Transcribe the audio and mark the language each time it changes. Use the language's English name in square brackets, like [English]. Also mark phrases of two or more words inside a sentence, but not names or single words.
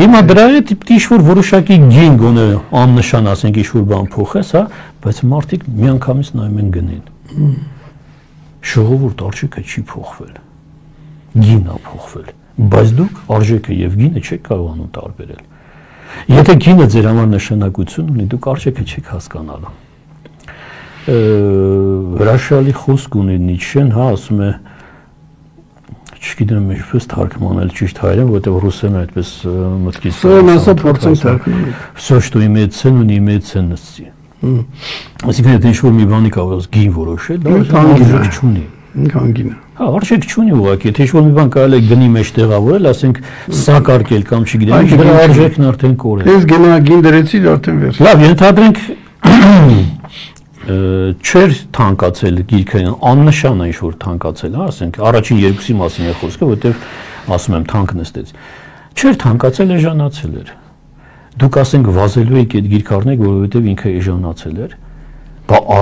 [Armenian] Հիմա դրա հետ պիտի ինչ-որ որոշակի գին գոնե աննշան ասենք ինչ-որ բան փոխես, հա, բայց մարդիկ միանգամից նայում են գնին։ Ժողովուրդ արժեքը չի փոխվել։ Գինն է փոխվել, բայց դուք արժեքը եւ գինը չեք կարողանում տարբերել։ Եթե գինը ձեր համար նշանակություն ունի, դուք արժեքը չեք հասկանալու։ Հրաշալի խոսք ունի Նիցշեն, հա, ասում է, չգիտեմ ինչպես թարգմանել ճիշտ հայերեն, որովհետեւ ռուսերեն այդպես մտքից։ Սա մասը փորձեն թարգմանել։ [Russian] Всё, что имеет цену, не имеет ценности։ [Armenian] Այսինքն եթե ինչ-որ մի բանի կարող ես գին որոշել, դա արժեք չունի։ Քանգինը։ Հա, արժեք չունի ուղղակի, եթե ինչ-որ մի բան կարելի է գնի մեջ տեղավորել, ասենք սակարկել կամ չգիտեմ, դրա արժեքն արդեն կորել։ Ես գին դրեցի արդեն վերջ։ Լավ, ենթադրենք չէր թանկացել գիրքը, աննշան է ինչ-որ թանկացել, հա, ասենք առաջին երկուսի մասին է խոսքը, որովհետև ասում եմ թանկ նստեց։ Չէր թանկացել, էժանացել էր։ Դուք ասենք վազելու եք այդ գիրքը առնեք, որովհետև ինքը էժանացել էր, բա